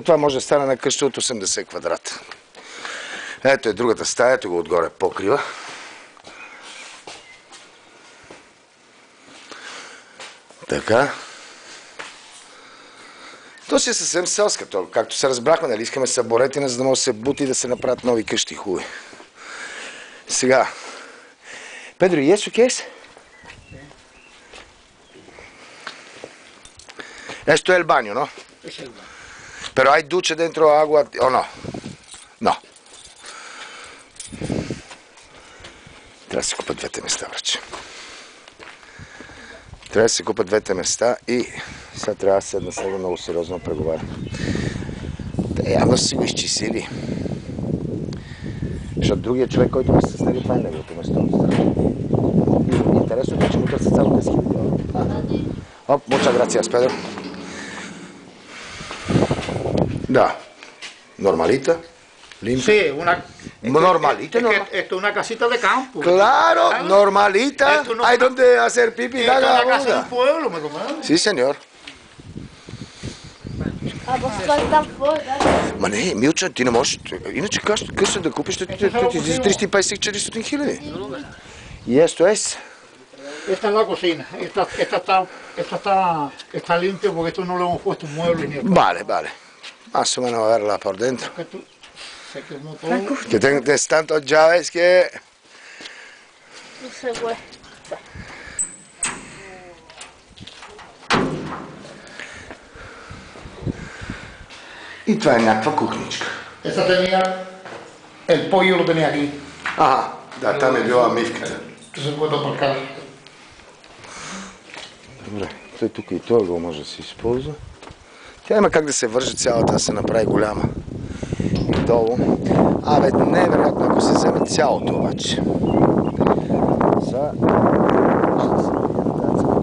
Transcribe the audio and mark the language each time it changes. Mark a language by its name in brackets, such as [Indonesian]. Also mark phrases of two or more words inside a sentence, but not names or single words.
[Bulgarian] Това може да стане на къща от 80 квадрата. Ето е другата стая, ето го отгоре покрива. Така. То си е съвсем селска, както се разбрахме, нали, искаме съборетина, за да може да се бути и да се направят нови къщи хубави. Сега. [Spanish] Pedro, ¿y eso qué es? Esto es el baño, ¿no? Es el baño. Pero hay ducha dentro, agua, ¿o no? No. [Bulgarian] Трябва да се купат двете места, враче. Трябва да се купат двете места и сега трябва да седна с него много сериозно преговарям. Те явно са си го изчислили. Защото другия човек, който ми се с него, това е неговото место. Интересно е, че му търсят само 10 000 евро. Оп, [Spanish] muchas gracias, Pedro. Да. Normalita. Limpia. Sí, Normalita, ¿no? Esto es una casita de campo. Claro, normalita. No, hay donde hacer pipi. Esto es una casa de un pueblo, ¿me conoces? Sí, señor. [German] Aber es war dann voll, ne? [Bulgarian] Ма не, Милча, ти не можеш. Иначе къща да купиш, ще ти излиза 350-400 хиляди. [Spanish] И esto es. Esta es la cocina. Está limpia porque esto no le hemos puesto muebles ni nada. Vale, vale. Más o menos a verla por dentro. Se quemó todo. Que tienes tantas llaves que... No sé, güey. [Bulgarian] И това е някаква кухничка. [Spanish] Esta tenía, el pollo lo tenía aquí. [Bulgarian] Ага, да, там е била мивката. [Spanish] Entonces puedo aparcar. [Bulgarian] Добре, той тук и той го може да се използва. Тя има как да се вържи цялата, да се направи голяма. И долу. Абе, не е вероятно, ако се вземе цялото обаче. Ще му кажа за цялото.